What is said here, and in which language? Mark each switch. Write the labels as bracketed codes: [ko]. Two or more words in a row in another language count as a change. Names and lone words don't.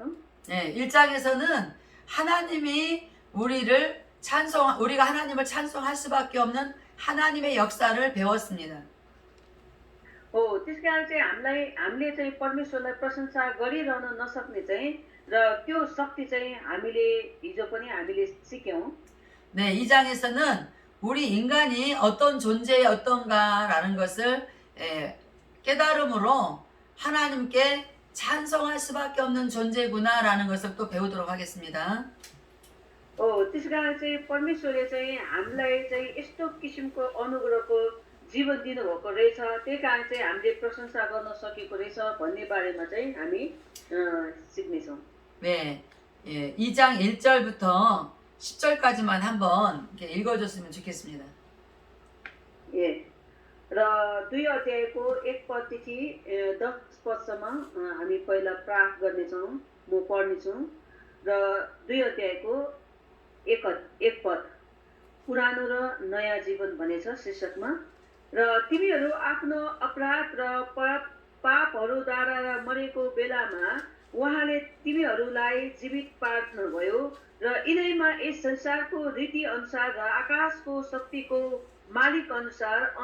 [ko] 네, 1장에서는 하나님이 우리가 하나님을 찬송할 수밖에 없는 하나님의 역사를 배웠습니다. [ne] त्यसकारण चाहिँ हामीले चाहिँ परमेश्वरलाई प्रशंसा गरिरहन नसक्ने चाहिँ र त्यो शक्ति चाहिँ हिजो पनि हामीले सिक्यौँ। [ko] 네, 2장에서는 우리 인간이 어떤 존재였던가라는 것을 깨달음으로 하나님께 찬송할 수밖에 없는 존재구나라는 것을 또 배우도록 하겠습니다. [ne] त्यसै कारण चाहिँ परमेश्वरले चाहिँ हामीलाई चाहिँ यस्तो किसिमको अनुग्रहको जीवन दिनुभएको रहेछ, त्यही कारण चाहिँ हामीले प्रशंसा गर्न सकेको रहेछ भन्ने बारेमा चाहिँ हामी सिक्नेछौँ। [ko] 네, 예, 2장 1절부터 10절까지만 한번 이렇게 읽어줬으면 좋겠습니다. 예, [ne] र 2 अध्यायको 1 पददेखि 10 पदसम्म हामी पहिला पाठ गर्नेछौँ। म पढ्नेछु र 2 अध्यायको 1 पद पुरानो र नयाँ जीवन भनेछ शीर्षकमा। र तिमीहरू आफ्नो अपराध र पापहरूद्वारा मरेको बेलामा उहाँले तिमीहरूलाई जीवित पार्नुभयो र यिनैमा यस संसारको रीति अनुसार र आकाशको शक्तिको मालिक अनुसार